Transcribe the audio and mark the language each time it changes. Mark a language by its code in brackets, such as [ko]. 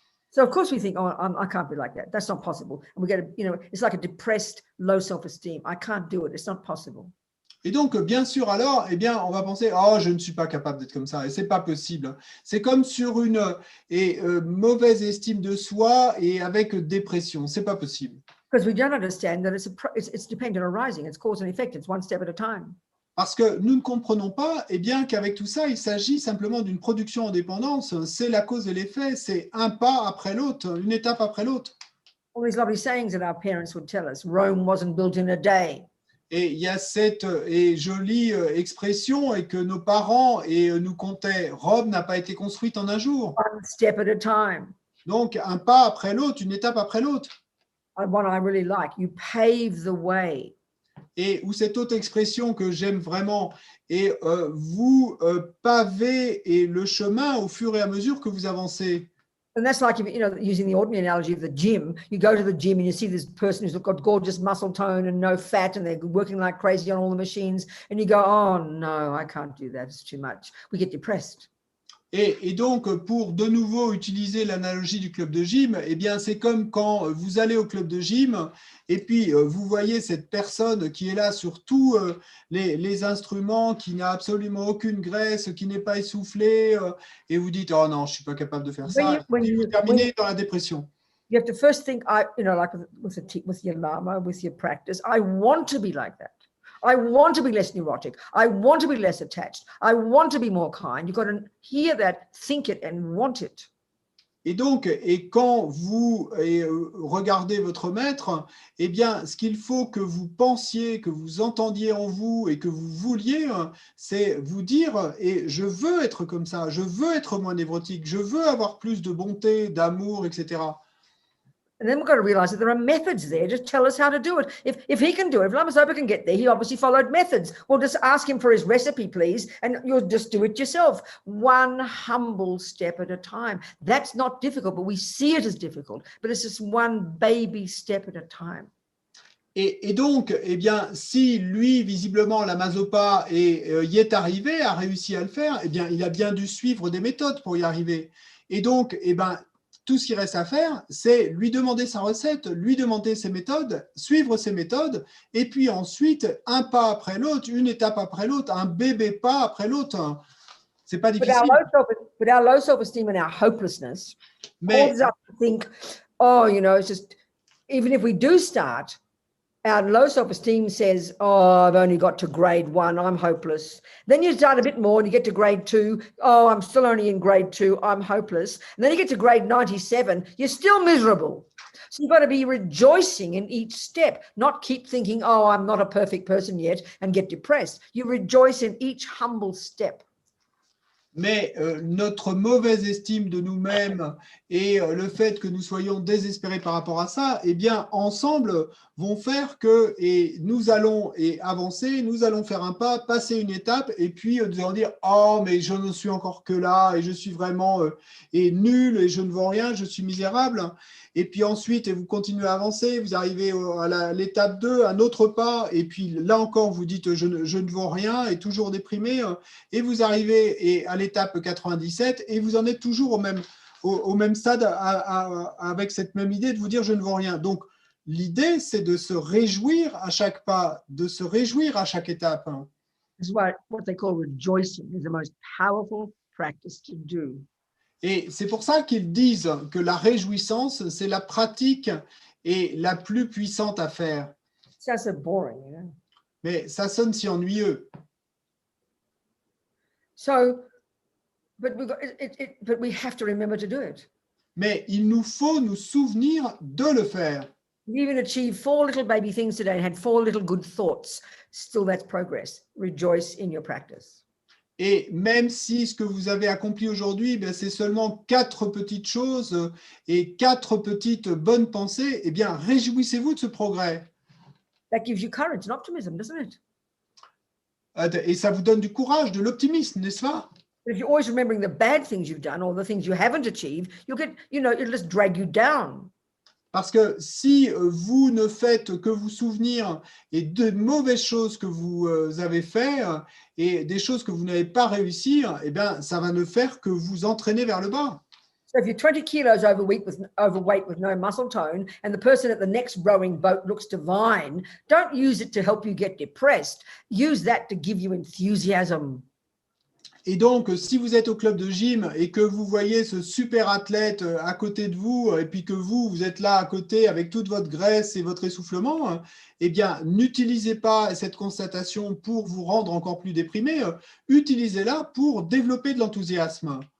[en] So of course we think, oh, I can't be like that. That's not possible. And we get, it's like a depressed, low self-esteem. I can't do it. It's not possible. [fr] Et donc, bien sûr, alors, eh bien, on va penser, oh, je ne suis pas capable d'être comme ça, et c'est pas possible. C'est comme sur une mauvaise estime de soi et avec dépression, c'est pas possible. [en] Because we don't understand that it's dependent arising. It's cause and effect. It's one step at a time. [fr] Parce que nous ne comprenons pas, eh bien, qu'avec tout ça, il s'agit simplement d'une production en dépendance. C'est la cause et l'effet, c'est un pas après l'autre, une étape après l'autre. [en] All these lovely sayings that our parents would tell us. Rome wasn't built in a day. [fr] Et il y a cette jolie expression et que nos parents nous contaient, Rome n'a pas été construite en un jour. [en] One step at a time. [fr] Donc, un pas après l'autre, une étape après l'autre. [en] One I really like. You pave the way. [fr] Et ou cette autre expression que j'aime vraiment, et vous pavez le chemin au fur et à mesure que vous avancez. [en] And that's like, using the ordinary analogy of the gym, you go to the gym and you see this person who's got gorgeous muscle tone and no fat and they're working like crazy on all the machines. And you go, oh no, I can't do that. It's too much. We get depressed. [fr] Et donc, pour de nouveau utiliser l'analogie du club de gym, eh bien, c'est comme quand vous allez au club de gym et puis vous voyez cette personne qui est là sur tous les instruments, qui n'a absolument aucune graisse, qui n'est pas essoufflé, et vous dites, oh non, je ne suis pas capable de faire ça. Et vous terminez dans la dépression. [en] You have to first think, like with your lama, with your practice, I want to be like that. I want to be less neurotic. I want to be less attached. I want to be more kind. You've got to hear that, think it, and want it. [fr] Et donc, quand vous regardez votre maître, eh bien, ce qu'il faut que vous pensiez, que vous entendiez en vous et que vous vouliez, c'est vous dire, et je veux être comme ça, je veux être moins névrotique, je veux avoir plus de bonté, d'amour, etc. [en] And then we've got to realize that there are methods there to tell us how to do it. If he can do it, if Lama Zopa can get there, he obviously followed methods. Well, just ask him for his recipe, please, and you'll just do it yourself. One humble step at a time. That's not difficult, but we see it as difficult. But it's just one baby step at a time. [fr] Et donc, eh bien, si lui, visiblement, Lama Zopa y est arrivé, a réussi à le faire, eh bien, il a bien dû suivre des méthodes pour y arriver. Et donc, eh bien, tout ce qu'il reste à faire, c'est lui demander sa recette, lui demander ses méthodes, suivre ses méthodes, et puis ensuite, un pas après l'autre, une étape après l'autre, un bébé pas après l'autre. c'est pas [en] But [fr] difficile. [en] our low self-esteem and our hopelessness [fr] Mais [en] causes us to think, oh, you know, it's just, even if we do start, our low self-esteem says, oh, I've only got to grade 1, I'm hopeless. Then you start a bit more and you get to grade 2, oh, I'm still only in grade 2, I'm hopeless. And then you get to grade 97, you're still miserable. So you've got to be rejoicing in each step, not keep thinking, oh, I'm not a perfect person yet, and get depressed. You rejoice in each humble step. [fr] Mais notre mauvaise estime de nous-mêmes et le fait que nous soyons désespérés par rapport à ça, eh bien, ensemble, vont faire que nous allons avancer, nous allons faire un pas, passer une étape, et puis nous allons dire « Oh, mais je ne suis encore que là, et je suis vraiment nul, et je ne vaux rien, je suis misérable. » Et puis ensuite, vous continuez à avancer, vous arrivez à l'étape 2, un autre pas, et puis là encore, vous dites je ne vaux rien, et toujours déprimé, et vous arrivez à l'étape 97, et vous en êtes toujours au même stade avec cette même idée de vous dire je ne vaux rien. Donc, l'idée, c'est de se réjouir à chaque pas, de se réjouir à chaque étape. [en] This is what they call rejoicing is the most powerful practice to do. [fr] Et c'est pour ça qu'ils disent que la réjouissance, c'est la pratique et la plus puissante à faire. [en] Sounds so boring, you know. [fr] Mais ça sonne si ennuyeux. [en] So, but we have to remember to do it. [fr] Mais il nous faut nous souvenir de le faire. [en] You even achieved 4 little baby things today and had 4 little good thoughts. Still, that's progress. Rejoice in your practice. [fr] Et même si ce que vous avez accompli aujourd'hui, c'est seulement 4 petites choses et 4 petites bonnes pensées, eh bien, réjouissez-vous de ce progrès. [en] That gives you courage and optimism, doesn't it? [fr] Et ça vous donne du courage, de l'optimisme, n'est-ce pas? [en] But if you're always remembering the bad things you've done or the things you haven't achieved, you'll get, you know, it'll just drag you down. [fr] Parce que si vous ne faites que vous souvenir et de mauvaises choses que vous avez faites et des choses que vous n'avez pas réussi, eh bien, ça va ne faire que vous entraîner vers le bas. [en] So if you're 20 kilos overweight with no muscle tone and the person at the next rowing boat looks divine, don't use it to help you get depressed. Use that to give you enthusiasm. [fr] Et donc, si vous êtes au club de gym et que vous voyez ce super athlète à côté de vous et puis que vous êtes là à côté avec toute votre graisse et votre essoufflement, eh bien, n'utilisez pas cette constatation pour vous rendre encore plus déprimé. Utilisez-la pour développer de l'enthousiasme.